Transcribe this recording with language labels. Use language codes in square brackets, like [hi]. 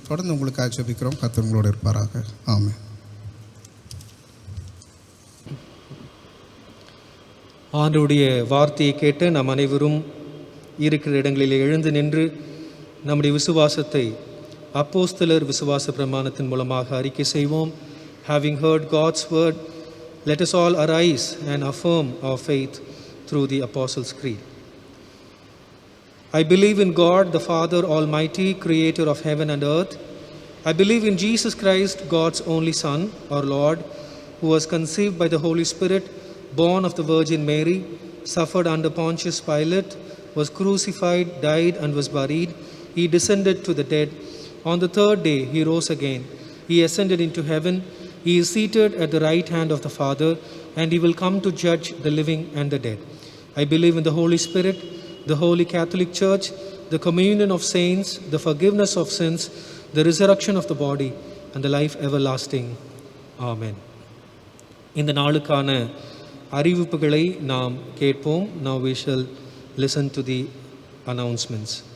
[ta] தொடர்ந்து உங்களுக்காக ஜெபிக்கிறோம். கர்த்தர் உங்களோடு இருப்பாராக. ஆமென். ஆண்டவருடைய வார்த்தையை கேட்டு நாம் அனைவரும் இருக்கிற இடங்களிலே எழுந்து நின்று நம்முடைய விசுவாசத்தை அப்போஸ்தலர் விசுவாச பிரமாணத்தின் மூலமாக அறிக்கை செய்வோம். [en] Having heard God's word, let us all arise and affirm our faith through the Apostles' Creed. I believe in God, the Father Almighty, creator of heaven and earth. I believe in Jesus Christ, God's only Son, our Lord, who was conceived by the Holy Spirit, born of the Virgin Mary, suffered under Pontius Pilate, was crucified, died, and was buried. He descended to the dead. On the third day, he rose again. He ascended into heaven. He is seated at the right hand of the Father, and he will come to judge the living and the dead. I believe in the Holy Spirit, the Holy Catholic Church, the communion of saints, the forgiveness of sins, the resurrection of the body, and the life everlasting. Amen. [ta] இந்த நாளுக்கான அறிவிப்புகளை நாம் கேட்போம். [en] Now we shall listen to the announcements.